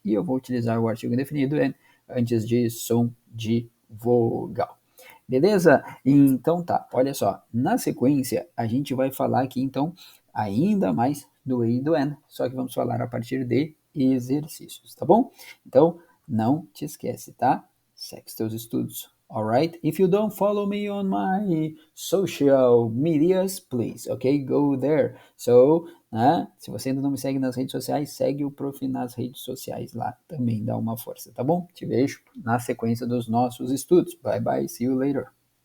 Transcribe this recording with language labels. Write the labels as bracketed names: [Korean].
[Portuguese] E eu vou utilizar o artigo indefinido an antes de som de vogal. Beleza? Então tá, olha só. Na sequência, a gente vai falar aqui, então, ainda mais do e do an, só que vamos falar a partir de exercícios, tá bom? Então, não te esquece, tá? Segue os teus estudos. [English] Alright? If you don't follow me on my social medias, please, okay? Go there. So, né? [Portuguese] Se você ainda não me segue nas redes sociais, segue o Prof nas redes sociais lá também, dá uma força, tá bom? Te vejo na sequência dos nossos estudos. [English] Bye bye, see you later.